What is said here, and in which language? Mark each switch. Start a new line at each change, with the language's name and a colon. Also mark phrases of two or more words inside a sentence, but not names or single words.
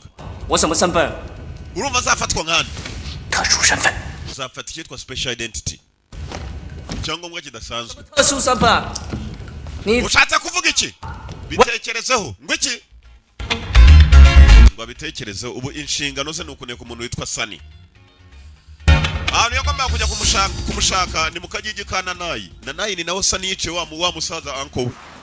Chinese: 我什么身份？
Kinyarwanda: urumva azafatwa nkandi
Chinese: 特殊身份，
Kinyarwanda: uzafata icyitwa
English: special identity
Kinyarwanda: icyangombwa kidasanzwe
Chinese: 特殊身份？你
Kinyarwanda: ushatse kuvuga iki bitekerezeho ngo iki ngo abitekerezeho ubu inshingano ze ni ukuneka umuntu witwa Sunny ahantu yagombaga kujya kumushaka ni mu kagigi ka Nanayi ni nawe Sunny yice wa musaza uncle we